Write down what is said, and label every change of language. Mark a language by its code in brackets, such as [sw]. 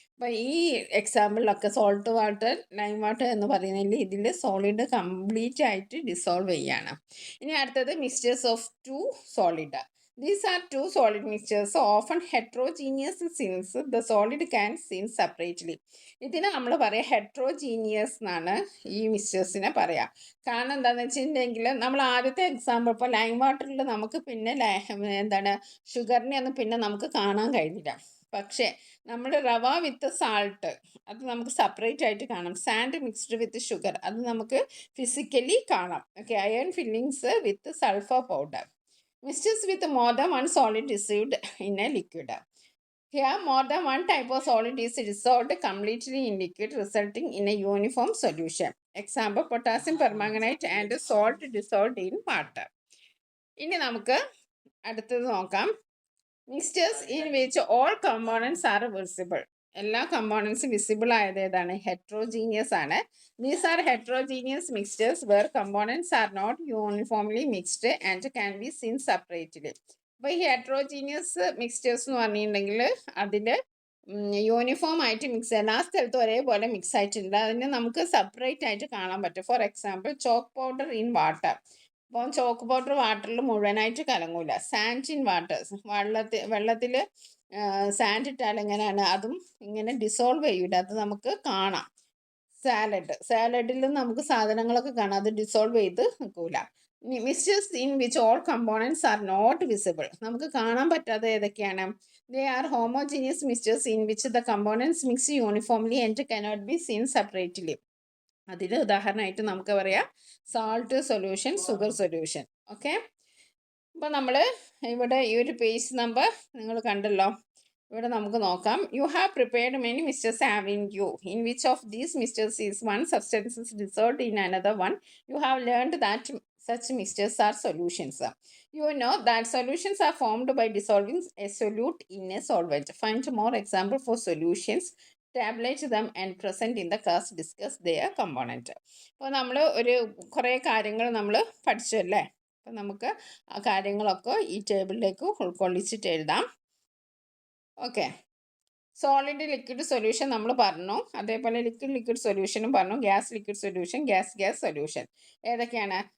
[ml] അപ്പോൾ ഈ എക്സാമ്പിളിലൊക്കെ salt water lime water എന്ന് പറയുന്നതിൽ ഇതിൽ സോളിഡ് കംപ്ലീറ്റ് ആയിട്ട് ഡിസോൾവ് ചെയ്യാണ്. ഇനി അടുത്തത് [en] Mixtures of two solid. These are two solid mixtures, often heterogeneous since the solid can seen separately. [ml] ഇതിന് നമ്മൾ പറയാം ഹെട്രോജീനിയസ് എന്നാണ് ഈ മിക്സ്ചേഴ്സിനെ പറയാം. കാരണം എന്താണെന്ന് വെച്ചിട്ടുണ്ടെങ്കിൽ നമ്മൾ ആദ്യത്തെ എക്സാമ്പിൾ ഇപ്പോൾ ലൈം വാട്ടറിൽ നമുക്ക് പിന്നെ എന്താണ് ഷുഗറിനെ ഒന്നും പിന്നെ നമുക്ക് കാണാൻ കഴിഞ്ഞില്ല. പക്ഷേ നമ്മൾ റവ വിത്ത് സാൾട്ട് അത് നമുക്ക് സെപ്പറേറ്റ് ആയിട്ട് കാണാം. [en] sand mixed with sugar [ml] അത് നമുക്ക് ഫിസിക്കലി കാണാം. [en] Okay, iron filings with sulphur powder. Mixtures with more than one solid dissolved in a liquid. Here, more than one type of solid is dissolved completely in liquid, resulting in a uniform solution. Example, potassium permanganate and salt dissolved in water. [ml] ഇനി നമുക്ക് അടുത്തത് നോക്കാം. [en] Mixtures in which all components are visible. [ml] എല്ലാ കമ്പോണൻസും visible ആയത് ഏതാണ്? Heterogeneous ആണ്. [en] These are heterogeneous mixtures where components are not uniformly mixed and can be seen separately. [ml] അപ്പോൾ ഈ ഹെട്രോജീനിയസ് മിക്സ്ചേഴ്സ് എന്ന് പറഞ്ഞിട്ടുണ്ടെങ്കിൽ അതിൽ യൂണിഫോം ആയിട്ട് മിക്സ് എല്ലാ സ്ഥലത്തും ഒരേപോലെ മിക്സ് ആയിട്ടുണ്ട്. അതിനെ നമുക്ക് സെപ്പറേറ്റ് ആയിട്ട് കാണാൻ പറ്റും. [en] For example chalk powder in water. [ml] അപ്പോൾ ചോക്ക് പൗഡർ വാട്ടറിൽ മുഴുവനായിട്ട് കലങ്ങൂല. [en] sand in waters, [ml] വെള്ളത്തിൽ സാൻഡ് ഇട്ടാൽ എങ്ങനെയാണ് അതും ഇങ്ങനെ ഡിസോൾവ് ചെയ്യൂല, അത് നമുക്ക് കാണാം. സാലഡിലും നമുക്ക് സാധനങ്ങളൊക്കെ കാണാം, അത് ഡിസോൾവ് ചെയ്ത് നിൽക്കൂല. [en] mixtures in which all components are not visible, [ml] നമുക്ക് കാണാൻ പറ്റാതെ ഏതൊക്കെയാണ്? [en] They are homogeneous mixtures in which the components mix uniformly and cannot be seen separately. [ml] അതിൽ ഉദാഹരണമായിട്ട് നമുക്ക് പറയാം salt solution, sugar solution. Okay, അപ്പോൾ നമ്മൾ ഇവിടെ ഈ ഒരു പേജ് നമ്പർ നിങ്ങൾ കണ്ടല്ലോ. ഇവിടെ നമുക്ക് നോക്കാം. [en] You have prepared many mixtures having you. In which of these mixtures is one substance dissolved in another one. You have learned that such mixtures are solutions. You know that solutions are formed by dissolving a solute in a solvent. Find more examples for solutions, tabulate them and present in the class, discuss their component. [ml] അപ്പോൾ നമ്മൾ ഒരു കുറേ കാര്യങ്ങൾ നമ്മൾ പഠിച്ചു അല്ലേ. അപ്പം നമുക്ക് ആ കാര്യങ്ങളൊക്കെ ഈ ടേബിളിലേക്ക് ഉൾക്കൊള്ളിച്ചിട്ട് എഴുതാം. ഓക്കെ, സോളിഡ് ലിക്വിഡ് സൊല്യൂഷൻ നമ്മൾ പറഞ്ഞു, അതേപോലെ ലിക്വിഡ് സൊല്യൂഷനും പറഞ്ഞു, gas liquid solution, gas solution. ഏതൊക്കെയാണ്?